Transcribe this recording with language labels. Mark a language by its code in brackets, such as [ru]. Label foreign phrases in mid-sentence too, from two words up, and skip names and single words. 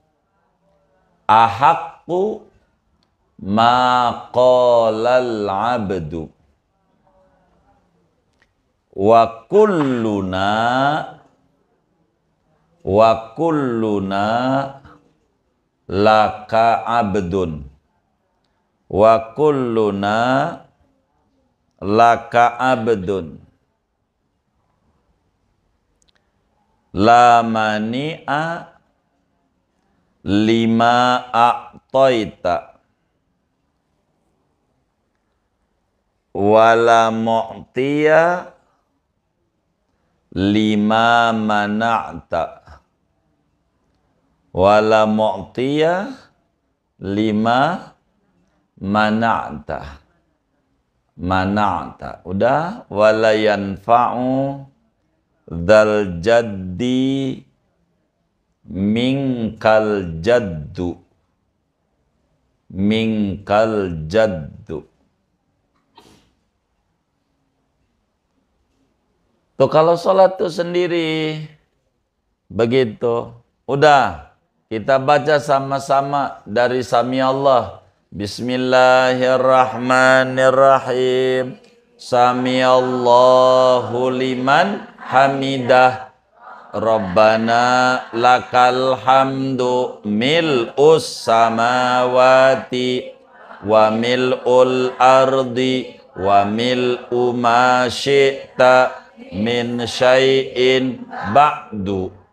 [ar] أحق ما قال العبد وكلنا لك عبد لا مانع لما أعطيت ولا معطي لما منعت ولا معطي لما منعت udah. ولا ينفع ذا الجد منك الجد [id] tuh kalau sholat tuh sendiri begitu. Udah, kita baca sama-sama dari [ar] سمع الله. بسم الله الرحمن الرحيم. سمع الله لمن حمده. ربنا لك الحمد ملء السماوات وملء الأرض وملء ما شئت من شيء بعد.